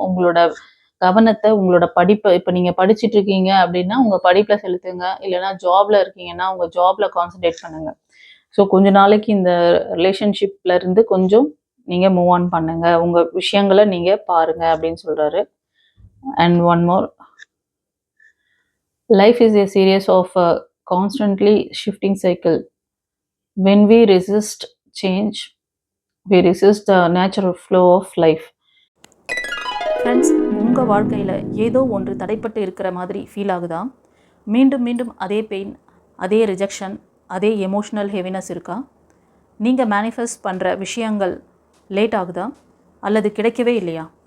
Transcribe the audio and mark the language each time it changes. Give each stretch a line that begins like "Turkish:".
Tamil: உங்களோட கவனத்தை உங்களோட படிப்பை இப்போ நீங்க படிச்சுட்டு இருக்கீங்க அப்படின்னா உங்க படிப்புல செலுத்துங்க. இல்லைன்னா ஜாப்ல இருக்கீங்கன்னா உங்க ஜாப்ல கான்சென்ட்ரேட் பண்ணுங்க. ஸோ கொஞ்ச நாளைக்கு இந்த ரிலேஷன்ஷிப்ல இருந்து கொஞ்சம் நீங்க மூவ் ஆன் பண்ணுங்க. உங்க விஷயங்களை நீங்க பாருங்க அப்படின்னு சொல்றாரு.
English: And one more, life is a series of constantly shifting cycle. When we resist change, we resist the natural flow of life.
Tamil: Friends, உங்கள் வாழ்க்கையில் ஏதோ ஒன்று தடைப்பட்டு இருக்கிற மாதிரி ஃபீல் ஆகுதா? மீண்டும் மீண்டும் அதே பெயின், அதே ரிஜெக்ஷன், அதே எமோஷ்னல் ஹெவினஸ் இருக்கா? நீங்கள் மேனிஃபெஸ்ட் பண்ணுற விஷயங்கள் லேட் ஆகுதா அல்லது கிடைக்கவே இல்லையா?